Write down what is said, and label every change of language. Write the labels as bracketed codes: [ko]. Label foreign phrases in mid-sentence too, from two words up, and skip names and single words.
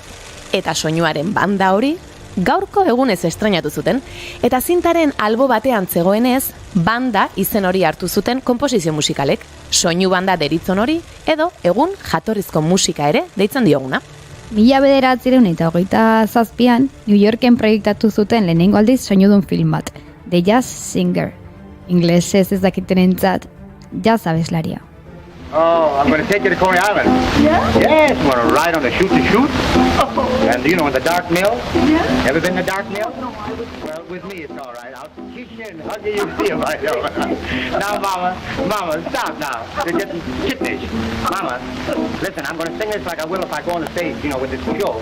[eu] Eta soinuaren banda hori gaurko egunez estreinatu zuten, eta zintaren albo batean zegoenez, banda izen hori hartu zuten konposizio musikalek, soinu banda deritzon hori, edo egun jatorrizko musika ere deitzen dioguna. 1927an, New Yorken proiektatu zuten lehenengo aldiz soinudun film bat, The Jazz Singer. Inglesez ez dakitenentzat, jazz abeslaria. [en] Oh, I'm going to take you to Coney Island. Yeah? Yes, I'm going to ride on the chute-to-chute. Oh. And you know, in the dark mill? Yeah? Ever been in the dark mill? No, I would... Well, with me it's all right. I'll kiss you and hug you, see if I know. Now, Mama, stop now. You're getting kittenish. Mama, listen, I'm going to sing this like I will if I go on the stage, you know, with this show.